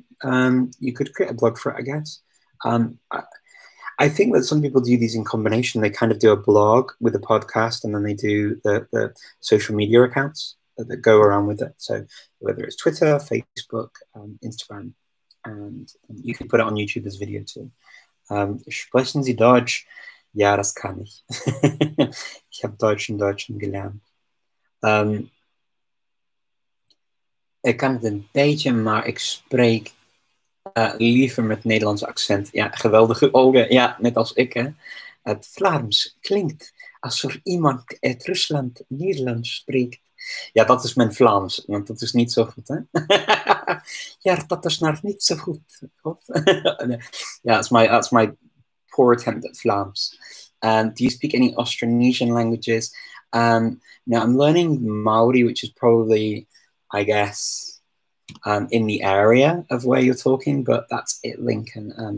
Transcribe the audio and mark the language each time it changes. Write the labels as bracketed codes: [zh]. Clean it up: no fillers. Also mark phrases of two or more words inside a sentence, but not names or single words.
[en] You could create a blog for it, I guess. I think that some people do these in combination. They kind of do a blog with a podcast, and then they do the social media accounts that go around with it. So whether it's Twitter, Facebook, Instagram. And you can put it on YouTube as video too. [de] Sprechen Sie Deutsch? Ja, das kann ich. Ich habe Deutsch in Deutschland gelernt. [nl] Ik kan het een beetje, maar ik spreek liever met Nederlands accent. Ja, geweldige ogen. Ja, net als ik. Hè. Het Vlaams klinkt alsof iemand uit Rusland Nederlands spreekt. Ja, dat is mijn Vlaams, want dat is niet zo goed, hè? Ja, dat is nou niet zo goed. [en] Yeah, that's my poor attempt at Vlaams. Do you speak any Austronesian languages? Now, I'm learning Maori, which is probably, I guess, in the area of where you're talking, but that's it, Lincoln.